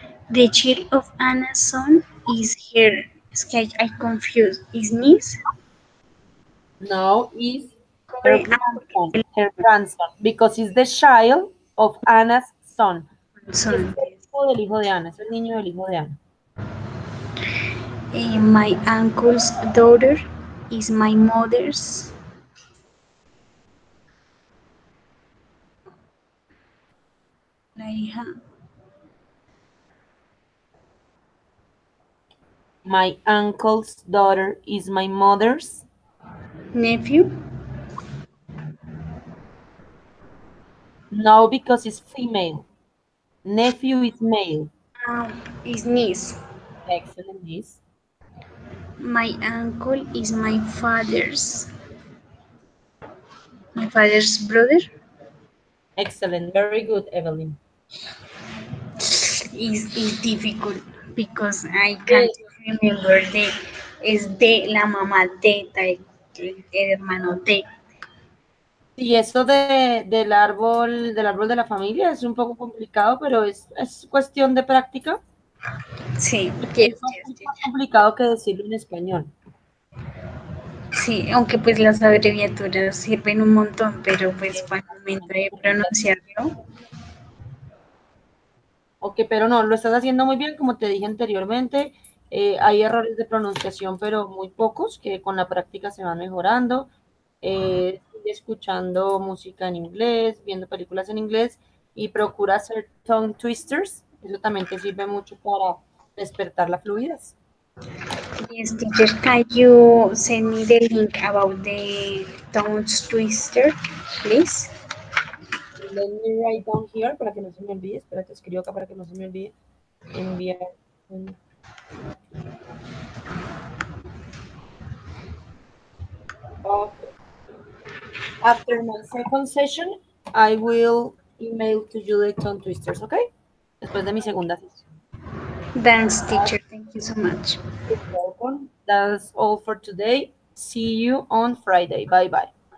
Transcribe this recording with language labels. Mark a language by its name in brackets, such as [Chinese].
[English] The child of Anna's son is her sketch. I confused. Is niece? No, is her grandson, her grandson, because it's the child of Anna's son. [Spanish] Es [English] son. [Spanish] el hijo del hijo de Ana, es el niño del hijo de Ana. [English] My uncle's daughter is my mother's. [Spanish] La hija. [English] My uncle's daughter is my mother's. Nephew. No, because it's female. Nephew is male. Is niece. Excellent, niece. My uncle is my father's brother. Excellent, very good, Evelyn. Is difficult because I can't Yes. remember the [Spanish] es de la mamá de el hermano de. Y eso del árbol de la familia es un poco complicado, pero es cuestión de práctica, Sí, porque [English] yes, [Spanish] eso [English] yes, [Spanish] es más [English] teacher. [Spanish] complicado que decirlo en español. Sí, aunque pues las abreviaturas sirven un montón, pero pues para el momento de pronunciarlo, Ok, pero no, lo estás haciendo muy bien, como te dije anteriormente. Hay errores de pronunciación, pero muy pocos, que con la práctica se van mejorando. Sigue escuchando música en inglés, viendo películas en inglés y procura hacer tongue twisters. Eso también te sirve mucho para despertar la fluidez. [English] yes, teacher, can you send me the link about the tongue twister, please? Let me write down here [Spanish] para que no se me olvide. Espérate, escribo acá para que no se me olvide. Enviar un... [English] Okay. After my second session, I will email to you the tongue twisters, okay? [Spanish] Después de mi segunda sesión. [English] Thanks, teacher. Thank you so much. You're welcome. That's all for today. See you on Friday. Bye bye.